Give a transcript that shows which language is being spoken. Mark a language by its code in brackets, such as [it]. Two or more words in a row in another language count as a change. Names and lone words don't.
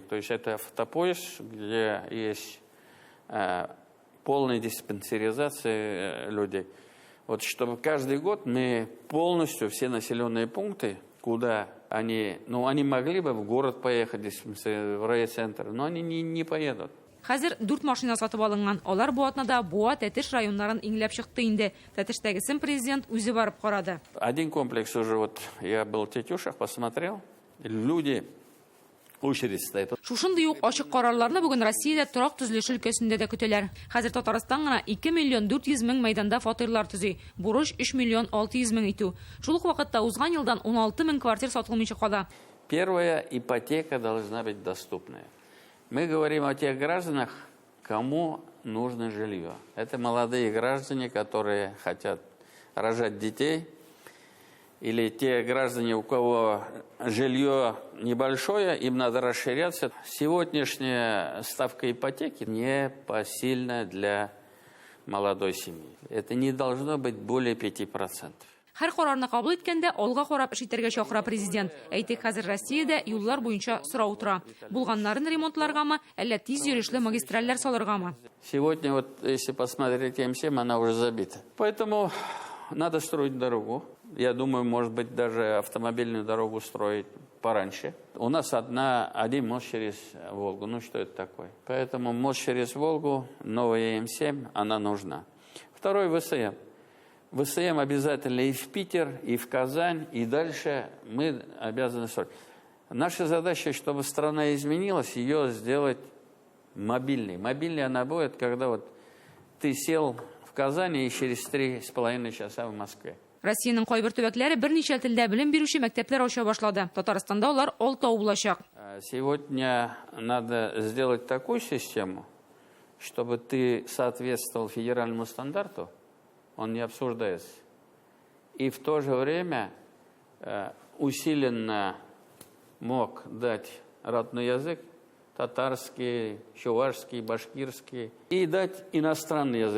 [ru] То есть это автопоезд, где есть полная диспансеризация людей. Чтобы каждый год мы полностью все населенные пункты, куда они могли бы в город поехать, в райцентр, но они не поедут. [tt] Хәзер 4 машина сатып алынган. Алар бу атнада Буа, Тәтеш районнарын иңләп чыкты инде. Тәтештәгесен президент үзе барып карады. [ru] Один комплекс уже я был в Тетюшах, посмотрел. Люди очередь стоят. [tt] Шушындый ук ачык карарларны бүген Россиядә торак төзелеш өлкәсендә дә көтәләр. Хәзер Татарстан гына 2 миллион 400 мең мәйданда фатирлар төзи. Бурыч 3 миллион 600 мең итү. Шул ук вакытта узган елдан 16 мең квартир сатылмыйча кала. [ru] Первая ипотека должна быть доступная. Мы говорим о тех гражданах, кому нужно жилье. Это молодые граждане, которые хотят рожать детей, или те граждане, у кого жилье небольшое, им надо расширяться. Сегодняшняя ставка ипотеки непосильна для молодой семьи. Это не должно быть более 5%. [tt] Һәр карарны кабул иткәндә алга карап эш итәргә чакыра президент. Әйтик, хәзер Россиядә юллар буенча сорау тора. Булганнарын ремонтларгамы, әллә тиз йөрешле магистральләр салыргамы? [ru] Сегодня если посмотреть М7, она уже забита. Поэтому надо строить дорогу. Я думаю, может быть, даже автомобильную дорогу строить пораньше. У нас один мост через Волгу. Что это такое? Поэтому мост через Волгу, новая М7, она нужна. Второй ВСМ. ВСМ обязательно и в Питер, и в Казань, и дальше мы обязаны строить. Наша задача, чтобы страна изменилась, ее сделать мобильной. Мобильной она будет, когда ты сел в Казани и через 3,5 часа в Москве. [tt] Россиянең кайбер төбәкләре берничә телдә белем бирүче мәктәпләр ача башлады. Татарстанда улар 6 булачак. [ru] Сегодня надо сделать такую систему, чтобы ты соответствовал федеральному стандарту, он не обсуждается. И в то же время усиленно мог дать родной язык, татарский, чувашский, башкирский, и дать иностранный язык.